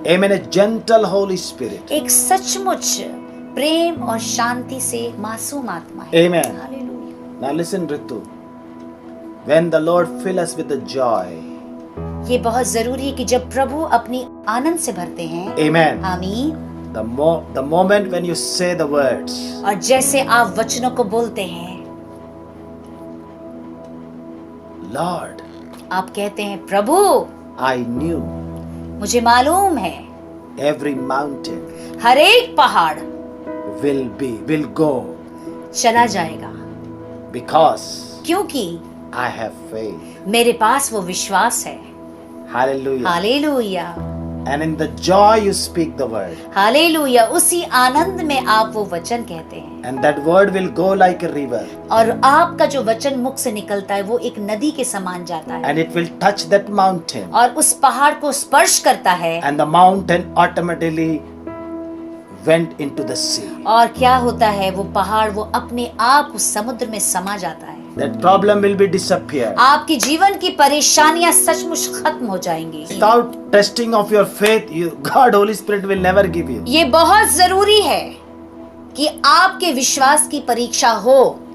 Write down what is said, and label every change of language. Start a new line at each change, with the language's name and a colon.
English: Amen. A gentle Holy Spirit.
Hindi: एक सचमुच प्रेम और शांति से मासूम आत्मा है।
English: Amen.
Hindi: Hallelujah.
English: Now listen, Ritu. When the Lord fill us with the joy.
Hindi: ये बहुत जरूरी है कि जब प्रभु अपनी आनंद से भरते हैं।
English: Amen.
Hindi: आमीन।
English: The moment when you say the words.
Hindi: और जैसे आप वचनों को बोलते हैं,
English: Lord,
Hindi: आप कहते हैं प्रभु
English: I knew
Hindi: मुझे मालूम है
English: every mountain
Hindi: हर एक पहाड़
English: will go
Hindi: चला जाएगा,
English: because
Hindi: क्योंकि
English: I have faith.
Hindi: मेरे पास वो विश्वास है।
English: Hallelujah.
Hindi: Hallelujah.
English: and in the joy you speak the word,
Hindi: hallelujah, उसी आनंद में आप वो वचन कहते हैं
English: and that word will go like a river,
Hindi: और आपका जो वचन मुख से निकलता है वो एक नदी के समान जाता है
English: and it will touch that mountain,
Hindi: और उस पहाड़ को स्पर्श करता है
English: and the mountain automatically went into the sea.
Hindi: और क्या होता है, वो पहाड़ वो अपने आप उस समुद्र में समा जाता है।
English: That problem will be disappeared.
Hindi: आपके जीवन की परेशानियां सचमुच खत्म हो जाएंगी।
English: Without testing of your faith, God, Holy Spirit will never give you.
Hindi: ये बहुत जरूरी है कि आपके विश्वास की परीक्षा हो।